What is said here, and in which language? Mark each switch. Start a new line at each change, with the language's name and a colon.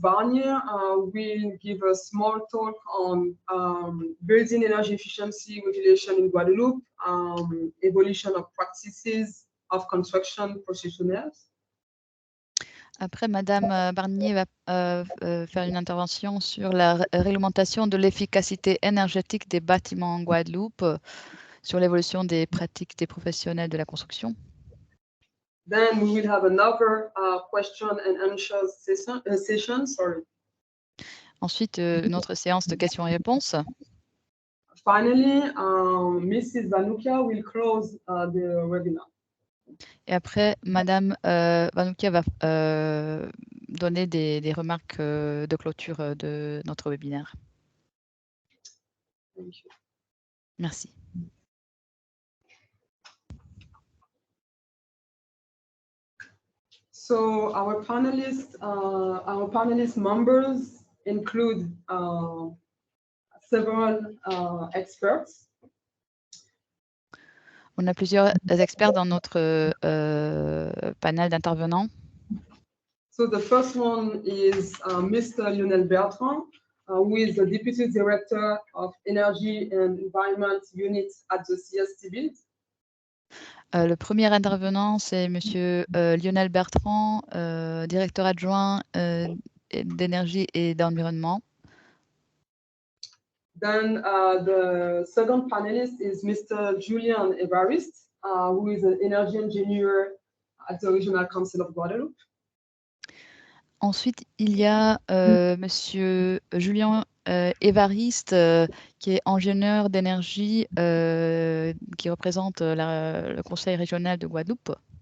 English: Barnier will give a small talk on building energy efficiency regulation in Guadeloupe, evolution of practices of construction professionals.
French: Après, Madame Barnier va faire une intervention sur la réglementation de l'efficacité énergétique des bâtiments en Guadeloupe, sur l'évolution des pratiques des professionnels de la construction.
English: Then we will have another question and answer session. Sorry.
French: Ensuite, une autre séance de questions et réponses.
English: Finally, Mrs. VANOUKIA will close the webinar.
French: Et après, Madame VANOUKIA va donner des remarques de clôture de notre webinaire. Merci.
English: So our panelists members include several experts.
French: On a plusieurs experts dans notre panel d'intervenants.
English: So the first one is Mr. Lionel Bertrand, who is the Deputy Director of Energy and Environment Unit at the CSTB.
French: Le premier intervenant, c'est Monsieur Lionel Bertrand, directeur adjoint d'énergie et d'environnement.
English: Then the second panelist is Mr. Julien EVARISTE, who is an energy engineer at the Regional Council of Guadeloupe.
French: Ensuite, il y a Monsieur Julien EVARISTE, qui est ingénieur d'énergie, qui représente le Conseil régional de Guadeloupe.